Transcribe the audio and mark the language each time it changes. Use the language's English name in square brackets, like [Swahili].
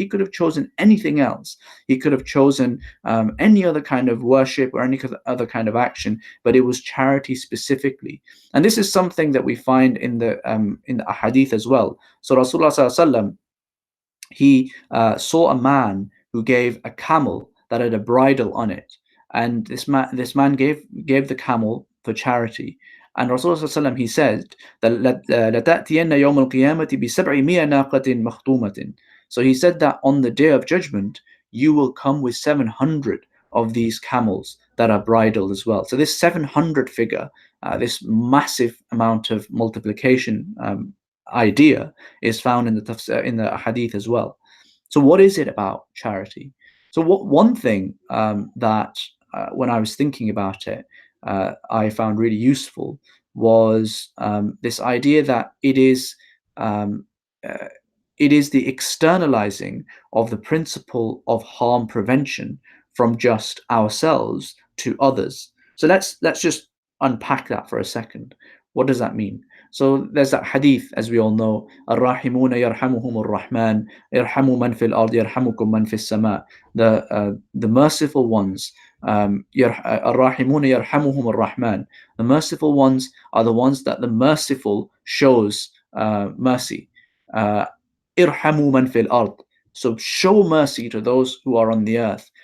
[English] He could have chosen anything else. He could have chosen any other kind of worship or any other kind of action, but it was charity specifically. And this is something that we find in the ahadith as well. So Rasulullah sallallahu alaihi wasallam, he saw a man who gave a camel that had a bridle on it, and this man gave the camel for charity. And Rasulullah he said that [Arabic] لَتَأْتِيَنَّ يَوْمَ الْقِيَامَةِ بِسَبْعِمِيَّ نَاقَةٍ مَخْتُومَةٍ. [English] So he said that on the day of judgment you will come with 700 of these camels that are bridled as well. So this 700 figure, this massive amount of multiplication idea, is found in the hadith as well. So what is it about charity? So one thing that when I was thinking about it, I found really useful was this idea that it is the externalizing of the principle of harm prevention from just ourselves to others. So let's just unpack that for a second. What does that mean? So there's that hadith, as we all know, [Arabic] الراحمون يرحمهم الرحمن يرحم من في الأرض يرحمكم من في السماء. [English] The merciful ones, [Arabic] الراحمون يرحمهم الرحمن. [English] The merciful ones are the ones that the merciful shows mercy. [Arabic] Irhamu man fil ard. [English] So show mercy to those who are on the earth.